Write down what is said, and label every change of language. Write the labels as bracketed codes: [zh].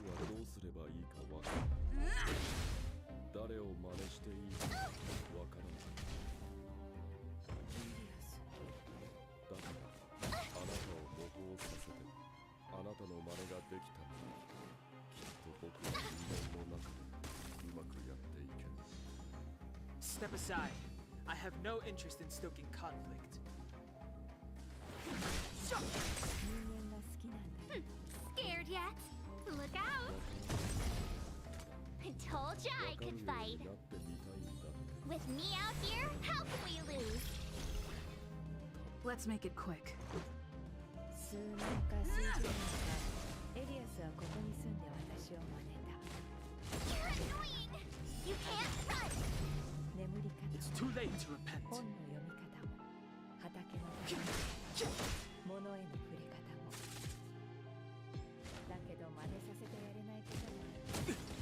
[ja] 僕はどうすればいいかわからない。誰を真似していいかわからない。だからあなたを模倣させて、あなたの真似ができたらきっと僕は人間の中でうまくやっていける。 [en] Step aside. I have no interest in stoking conflict. [ja] 人間が好きなんだよ。 [en] Scared yet? Look out! I told you I could fight. [ja] なってみたいんだ。 [en] With me out here, how can we lose? Let's make it quick. [ja] 数年か数十年かエリアスはここに住んで私を真似た。 [en] You're annoying! You can't run! [ja] 眠り方 [en] It's too late to repent. [ja] 本の読み方も畑の方も物への触れ方もだけど真似させてやれないこともある。